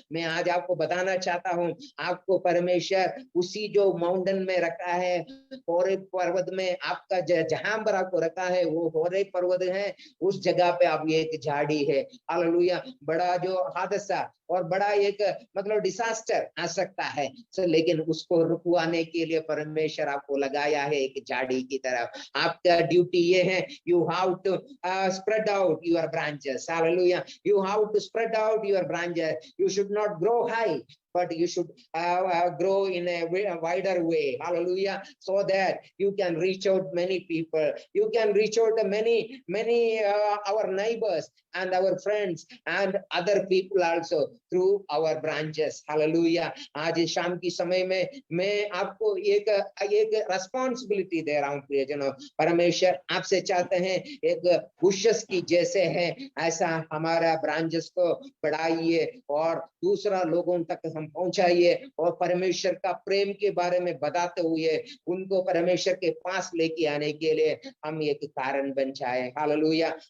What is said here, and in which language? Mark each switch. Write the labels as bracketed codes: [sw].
[hi] मैं आज आपको बताना चाहता हूँ, आपको परमेश्वर उसी जो माउंटेन में रखा है, होरेब पर्वत में आपका जहां पर आपको रखा है वो होरेब पर्वत है, उस जगह पे आप ये एक झाड़ी है। हालेलुया। बड़ा जो हादसा और बड़ा एक मतलब डिसास्टर आ सकता है, लेकिन उसको रुकवाने के लिए परमेश्वर आपको लगाया है एक झाड़ी की तरफ। आपका ड्यूटी ये है, [en] You have to spread out your branches. Hallelujah. You have to spread out your branches. You should not grow high, but you should grow in a wider way. Hallelujah. So that you can reach out many people. You can reach out many our neighbors and our friends and other people also through our branches. Hallelujah. [hi] आज शाम की समय में मैं आपको एक responsibility दे रहा हूँ प्रियजनों। परमेश्वर आपसे चाहते हैं एक बुशेस की जैसे है ऐसा हमारा ब्रांचेस को बढ़ाइए और दूसरा लोगों तक हम पहुंचाइए, और परमेश्वर का प्रेम के बारे में बताते हुए उनको परमेश्वर के पास लेके आने के लिए हम एक कारण बन जाए। हालेलुया।